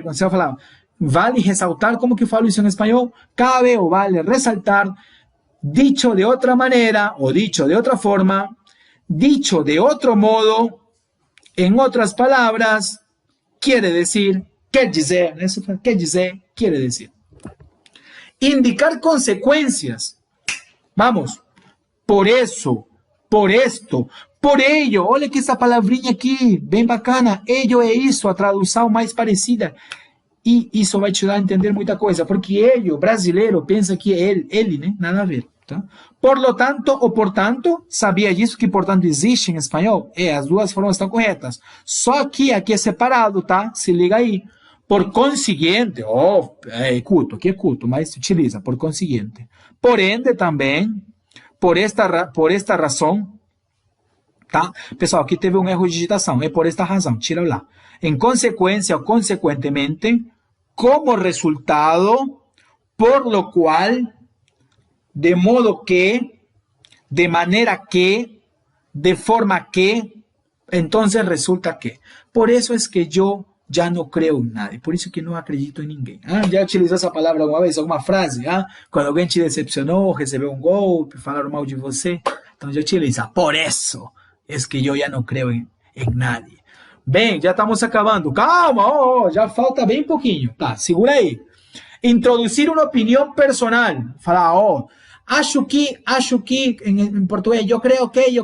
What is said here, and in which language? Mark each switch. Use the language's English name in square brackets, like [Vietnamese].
[Portuguese] Quando você vai falar, vale ressaltar, como que eu falo isso em espanhol? [Spanish] Cabe o vale resaltar, dicho de otra manera o dicho de otra forma, dicho de otro modo, en otras palabras, quiere decir, [Portuguese] quer dizer, [Spanish] eso quer dizer, quiere decir. Indicar consecuencias. Vamos, por eso, por esto, por ello. [Portuguese] Olha que essa palavrinha aqui, bem bacana. Ello é isso, a tradução mais parecida. E isso vai te dar a entender muita coisa, porque ello, brasileiro, pensa que é ele, né? Nada a ver. Tá? [Spanish] Por lo tanto [Portuguese] ou portanto, sabia disso que portanto existe em espanhol? As duas formas estão corretas. Só que aqui é separado, tá? Se liga aí. [Spanish] Por consiguiente, [Portuguese] é culto, aqui é culto, mas se utiliza, por consiguiente. [Spanish] Por ende [Portuguese] também, por esta razão, tá? Pessoal, aqui teve um erro de digitação, é por esta razão, tira lá. Em consequência ou consequentemente, [Spanish] como resultado, por lo cual, de modo que, de manera que, de forma que, entonces resulta que. Por eso es que yo ya no creo en nadie, [Portuguese] por isso que não acredito em ninguém. Já utilizou essa palavra alguma vez, alguma frase? Quando alguém te decepcionou, recebeu um golpe, falaram mal de você, então já utiliza. [Spanish] Por eso es que yo ya no creo en nadie. [Portuguese] Bem, já estamos acabando. Calma, já falta bem pouquinho. Tá, segura aí. Introduzir uma opinião personal. Falar, acho que, em português, eu creio que.